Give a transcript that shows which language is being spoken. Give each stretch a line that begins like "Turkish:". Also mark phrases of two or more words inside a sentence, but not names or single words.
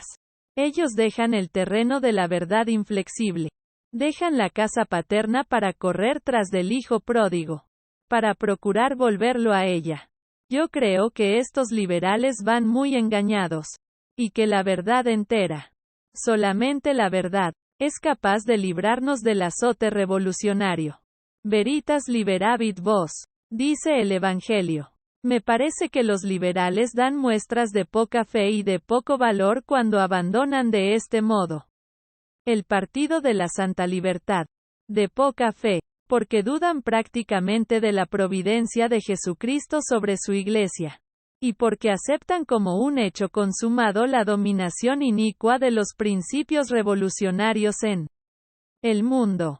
Spanish: Ellos dejan el terreno de la verdad inflexible, dejan la casa paterna para correr tras del hijo pródigo, para procurar volverlo a ella. Yo creo que estos liberales van muy engañados, y que la verdad entera, solamente la verdad, es capaz de librarnos del azote revolucionario.
Latin: Veritas liberavit vos,
Spanish: dice el Evangelio. Me parece que los liberales dan muestras de poca fe y de poco valor cuando abandonan de este modo el partido de la santa libertad. De poca fe, porque dudan prácticamente de la providencia de Jesucristo sobre su Iglesia, y porque aceptan como un hecho consumado la dominación inicua de los principios revolucionarios en el mundo.